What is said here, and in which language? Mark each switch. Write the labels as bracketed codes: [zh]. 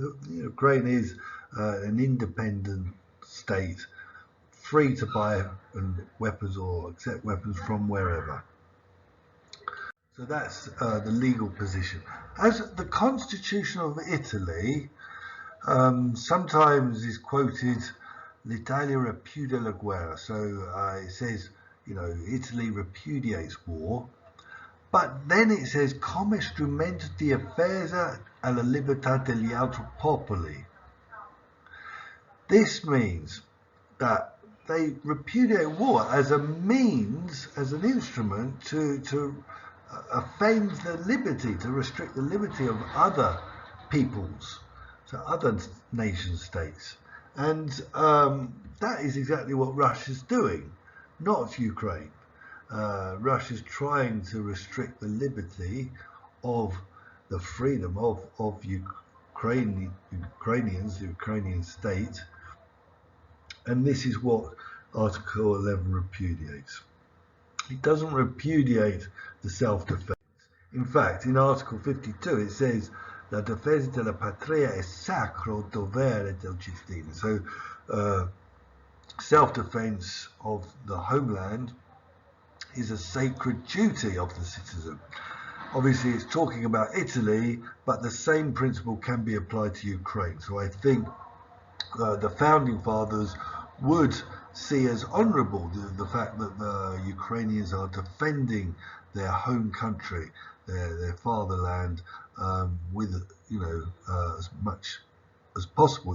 [en] Ukraine is an independent state, free to buy weapons or accept weapons from wherever. So that's the legal position. As the Constitution of Italy sometimes is quoted, [it] l'Italia repudia la guerra. [en] So it says, Italy repudiates war, but then it says [it] come strumento di difesa alla libertà degli altri popoli. [en] This means that they repudiate war as a means, as an instrument to offend the liberty, to restrict the liberty of other peoples, so other nation states. And that is exactly what Russia's doing, not Ukraine. Russia's trying to restrict the liberty of the freedom of Ukrainians, the Ukrainian state. And this is what Article 11 repudiates. It doesn't repudiate the self-defense. In fact, in Article 52, it says, [it] la difesa della patria è sacro dovere del cittadino. [en] So, self-defense of the homeland is a sacred duty of the citizen. Obviously, it's talking about Italy, but the same principle can be applied to Ukraine. So I think the founding fathers would see as honourable the fact that the Ukrainians are defending their home country, their fatherland, with as much as possible.